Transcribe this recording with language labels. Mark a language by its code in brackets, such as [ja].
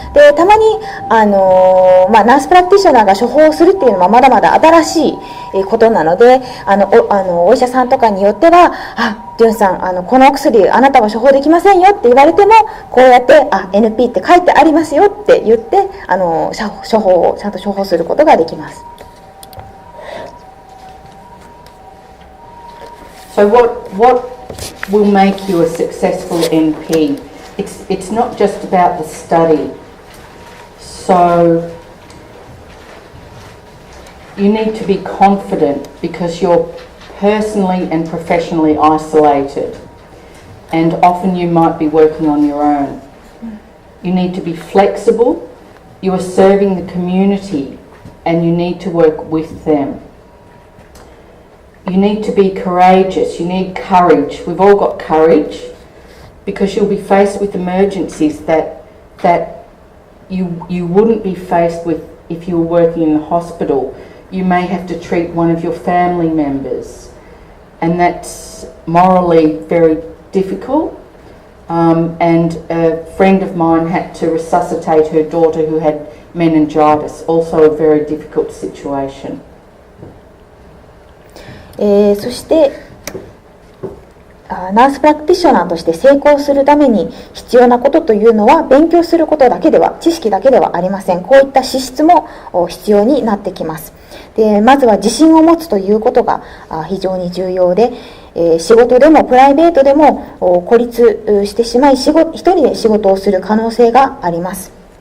[ja] で、たまにナースプラクティショナーが処方するっていうのはまだまだ新しいことなので、お医者さんとかによっては、ジュンさんこのお薬あなたは処方できませんよって言われても、こうやって NP って書いてありますよって言って処方をちゃんと処方することができます。 [en] So what will make you a successful NP? It's not just about the study. So you need to be confident because you're personally and professionally isolated, and often you might be working on your own. You need to be flexible. You are serving the community and you need to work with them.You need to be courageous. You need courage. We've all got courage because you'll be faced with emergencies that you wouldn't be faced with if you were working in the hospital. You may have to treat one of your family members, and that's morally very difficult. And a friend of mine had to resuscitate her daughter who had meningitis, also a very difficult situation. [ja] そしてナースプラクティショナーとして成功するために必要なことというのは、勉強することだけでは、知識だけではありません。こういった資質も必要になってきます。で、まずは自信を持つということが非常に重要で、仕事でもプライベートでも孤立してしまい、一人で仕事をする可能性があります。